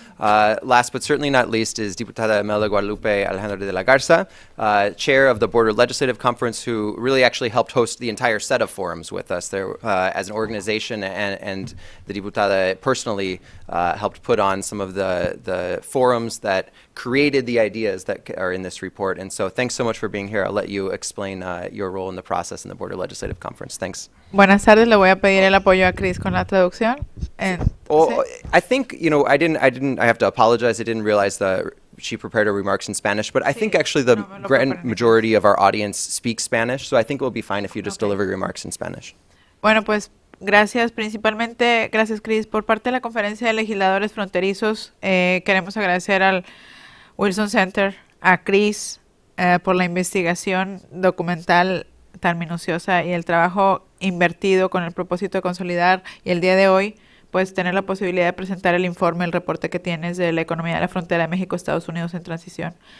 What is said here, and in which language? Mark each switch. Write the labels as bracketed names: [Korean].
[English] Last but certainly not least is Diputada Imelda Guadalupe Alejandra de la Garza, Chair of the Border Legislative Conference, who really actually helped host the entire set of forums with us there as an organization, and the Diputada personally helped put on some of the forums that created the ideas that are in this report. And so thanks so much for being here. I'll let you explain your role in the process in the Border Legislative Conference. Thanks. [Spanish] Buenas tardes, le voy a pedir el apoyo a Chris con la traducción. [English] I think, you know, I have to apologize. I didn't realize that she prepared her remarks in Spanish, but I think actually the grand majority of our audience speaks Spanish, so I think it will be fine if you just deliver your remarks in Spanish. [Spanish] Bueno, pues gracias, principalmente, gracias Chris. Por parte de la Conferencia de Legisladores Fronterizos, queremos agradecer al Wilson Center, a Chris, por la investigación documental tan minuciosa y el trabajo invertido con el propósito de consolidar, y el día de hoy pues tener la posibilidad de presentar el informe, el reporte que tienes de la economía de la frontera de México, Estados Unidos en transición.